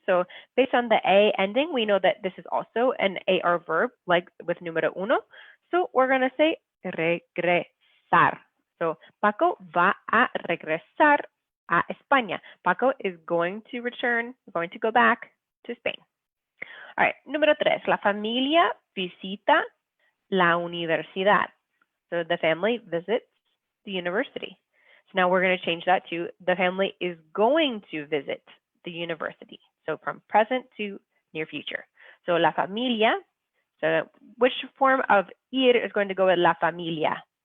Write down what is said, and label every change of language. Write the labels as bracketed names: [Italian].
[English] So based on the a ending, we know that this is also an AR verb, like with número uno. So we're going to say regresar. So Paco [Spanish] va a regresar a España. [English] Paco is going to return, going to go back to Spain. [Spanish] All right, número tres, la familia visita la universidad. [English] So the family visits the university. So now we're going to change that to the family is going to visit the university. So from present to near future. So la familia, so which form of ir is going to go with la familia?